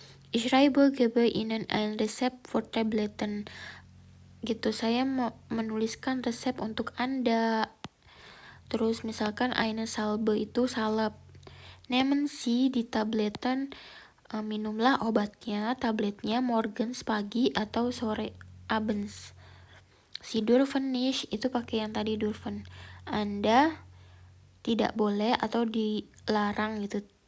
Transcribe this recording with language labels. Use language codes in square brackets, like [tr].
[de] Ich schreibe, gebe Ihnen ein Rezept für Tabletten. [id] Gitu, saya mau menuliskan resep untuk Anda. Terus misalkan [de] eine Salbe [id] itu salep. [de] Nehmen Sie die Tabletten, [id] minumlah obatnya, tabletnya morgens pagi atau sore abends. [de] Sie dürfen nicht, [id] itu pakai yang tadi dürfen. Anda tidak boleh atau dilarang gitu.